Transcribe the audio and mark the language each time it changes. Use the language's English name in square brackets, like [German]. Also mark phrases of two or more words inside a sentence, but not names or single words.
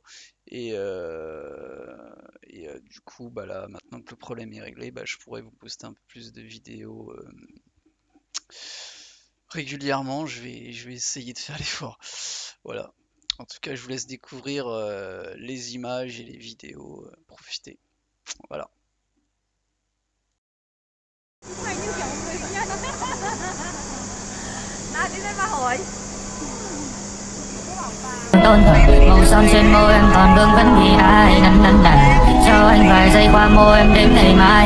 [French] Et, du coup, bah là, maintenant que le problème est réglé, bah, je pourrais vous poster un peu plus de vidéos régulièrement. Je vais essayer de faire l'effort. Voilà. En tout cas, je vous laisse découvrir les images et les vidéos. Profitez. Voilà. [Vietnamese] Tôn thờ màu son trên môi em còn vương vấn vì ai năn năn nàn cho anh vài giây qua môi em đến ngày mai.